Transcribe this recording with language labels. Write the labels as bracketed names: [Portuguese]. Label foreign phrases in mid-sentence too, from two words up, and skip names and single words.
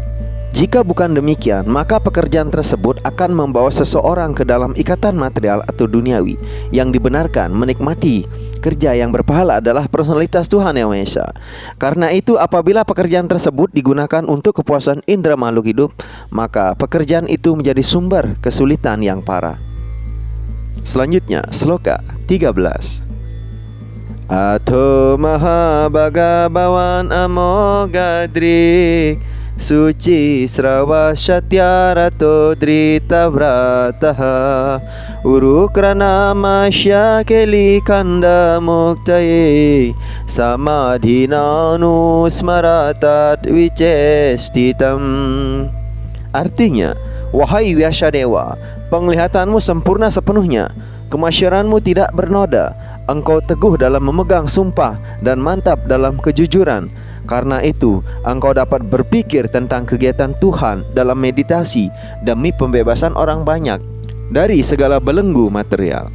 [Indonesian] Jika bukan demikian, maka pekerjaan tersebut akan membawa seseorang ke dalam ikatan material atau duniawi yang dibenarkan menikmati. Kerja yang berpahala adalah personalitas Tuhan Yang Maha Esa. Karena itu, apabila pekerjaan tersebut digunakan untuk kepuasan indera makhluk hidup, maka pekerjaan itu menjadi sumber kesulitan yang parah. Selanjutnya, Sloka 13. [Sanskrit] अथो महा भगवन् अमोघदृक् शुचि श्रवा सत्यरतो धृत व्रतह उरुक्रन मस्य केलि कन्द मुक्तये समाधिनानु स्मरतत् विचेष्टितम्. [Indonesian] Artinya, wahai Vyasadeva, penglihatanmu sempurna sepenuhnya, kemasyuranmu tidak bernoda, engkau teguh dalam memegang sumpah dan mantap dalam kejujuran. Karena itu, engkau dapat berpikir tentang kegiatan Tuhan dalam meditasi demi pembebasan orang banyak dari segala belenggu material.